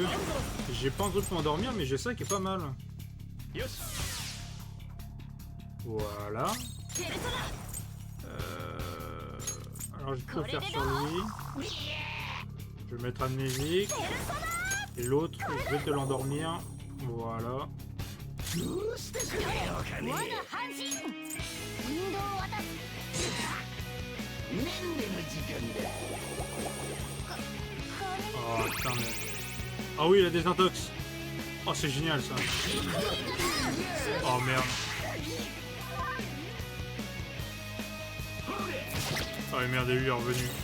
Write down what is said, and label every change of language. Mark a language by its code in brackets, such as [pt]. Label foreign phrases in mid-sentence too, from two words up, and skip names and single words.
[fr] J'ai pas un truc pour endormir, mais j'ai ça qui est pas mal. Voilà. Alors je peux faire sur lui. Je vais mettre amnésique. Et l'autre, je vais te l'endormir. Voilà. [ja] 我が半身引導を渡す [fr] Oh putain mais... Ah oui, il a des intox. Oh c'est génial ça. Oh merde. Oh merde, lui est revenu.